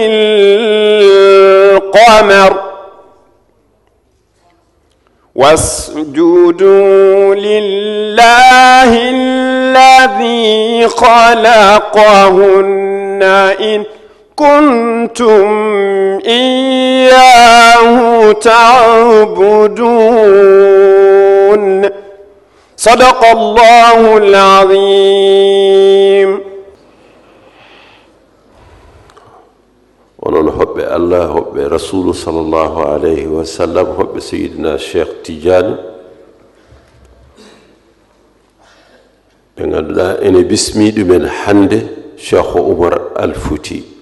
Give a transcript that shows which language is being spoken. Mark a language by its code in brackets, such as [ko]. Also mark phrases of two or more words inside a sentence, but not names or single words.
[ar] للقمر واسجدوا لله الذي خلقهن إن كنتم إياه تعبدون صدق الله العظيم. [ff] onon hoɓɓe allah hoɓɓe rasulu [ar] صلى الله عليه وسلم [ff] hoɓɓe seyidina cheikh tidiane ɓe ngannduɗa ene bismi ɗumen hannde cheikh oumar al fouti